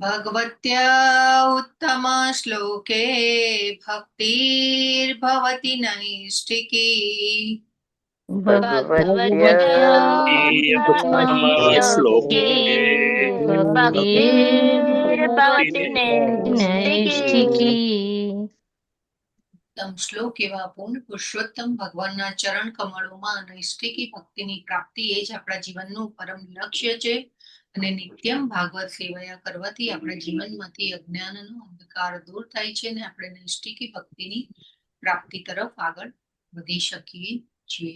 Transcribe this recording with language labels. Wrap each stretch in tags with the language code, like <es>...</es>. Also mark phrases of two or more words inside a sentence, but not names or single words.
<sa>भगवत्या उत्तमश्लोके भक्तिर्भवति नैष्ठिकी भगवत्या श्लोके भक्तिर्भवति नैष्ठिकी</sa> <gu>उत्तम શ્લોક એવા પૂર્ણ પુરુષોત્તમ ભગવાનના ચરણ કમળોમાં નૈષ્ઠિકી ભક્તિની પ્રાપ્તિ એ જ આપણા જીવનનું પરમ લક્ષ્ય છે અને નિત્યમ ભાગવત સેવયા કરવાથી આપણા જીવનમાંથી અજ્ઞાનનો અંધકાર દૂર થાય છે અને આપણે નૈષ્ઠિકી ભક્તિની પ્રાપ્તિ તરફ આગળ વધી શકીએ છીએ.</gu>